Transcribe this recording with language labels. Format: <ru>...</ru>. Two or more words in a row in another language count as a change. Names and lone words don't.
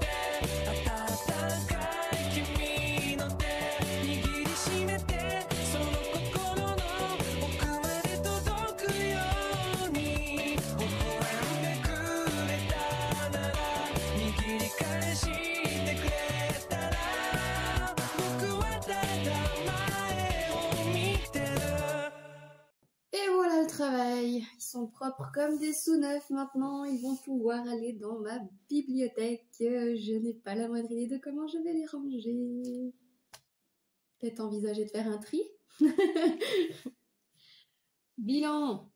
<ja>温かい君の手握りしめてその心の奥まで届くように微笑んでくれたなら握り返してくれたら僕はただ前を見てる。</ja> <fr>Et voilà le travail. Ils sont propres comme des sous-neufs maintenant. Ils vont pouvoir aller dans ma bibliothèque. Je n'ai pas la moindre idée de comment je vais les ranger. Peut-être envisager de faire un tri. Bilan.</fr>